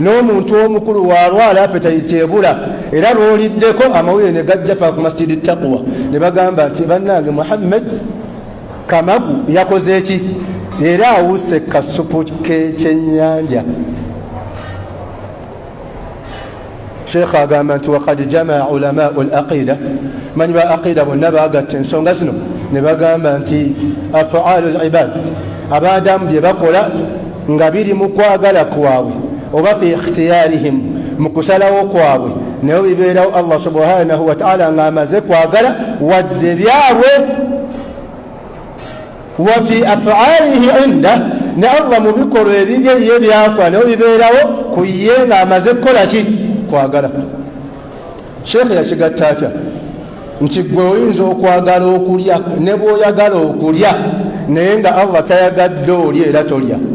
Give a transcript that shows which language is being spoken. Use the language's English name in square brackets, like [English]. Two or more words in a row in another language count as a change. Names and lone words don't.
[Ganda] n'omuntu omukulu walwala appetite ebula era lwoliddeko amawulire ne gajja pa ku masjidi taqwa ne bagamba nti bannange Muhammad Kamagu yakoze eki era awuse kasupu k'ekyennyanja. Sheikh agamba nti [Arabic] وقد جمع علماء العقيدة, [Ganda] manyi ba aqida bonna bagatta ensonga zino ne bagamba nti [Arabic] أفعال العباد, [Ganda] abadamu bye bakola nga biri mu kwagala kwabwe oba [Arabic] في اختيارهم, [Ganda] mu kusalawo kwabwe naye bibeerawo [Arabic] الله سبحانه وتعالى [Ganda] nga amaze kwagala wadde byabwe. [Arabic] وفي أفعاله عنده, [Ganda] ne Allah mu bikolwa ebibye ye byakola naye bibeerawo ku ye nga amaze kukola ki? Kwagala. Sheikh yakigatta atya nti gwe oyinza okwagala okulya ne bw'oyagala okulya naye nga Allah tayagadde olya era tolya,